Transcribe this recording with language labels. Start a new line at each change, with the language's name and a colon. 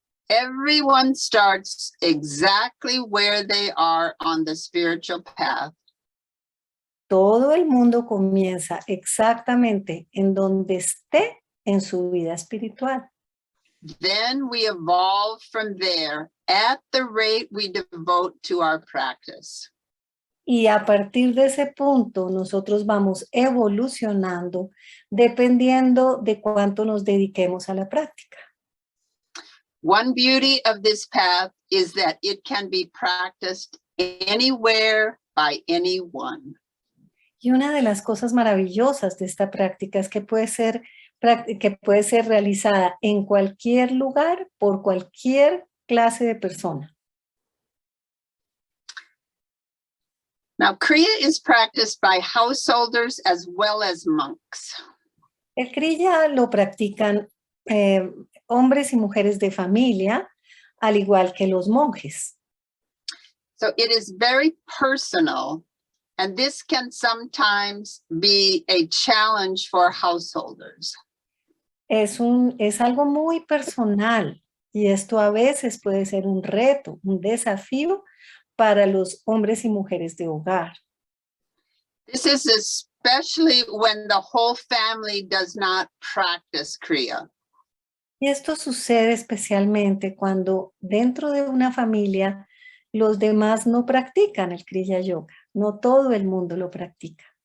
English: Everyone starts exactly where they are on the spiritual path.
Spanish: Todo el mundo comienza exactamente en donde esté en su vida espiritual.
English: Then we evolve from there at the rate we devote to our practice.
Spanish: Y a partir de ese punto nosotros vamos evolucionando dependiendo de cuánto nos dediquemos a la práctica.
English: One beauty of this path is that it can be practiced anywhere by anyone.
Spanish: Y una de las cosas maravillosas de esta práctica es que puede ser realizada en cualquier lugar por cualquier clase de persona.
English: Now, Kriya is practiced by householders as well as monks.
Spanish: El Kriya lo practican hombres y mujeres de familia, al igual que los monjes.
English: So it is very personal, and this can sometimes be a challenge for householders.
Spanish: Es algo muy personal y esto a veces puede ser un reto, un desafío para los hombres y mujeres de hogar.
English: This is especially when the whole family does not practice Kriya.
Spanish: Y esto sucede especialmente cuando dentro de una familia los demás no practican el Kriya Yoga. No todo el mundo lo practica.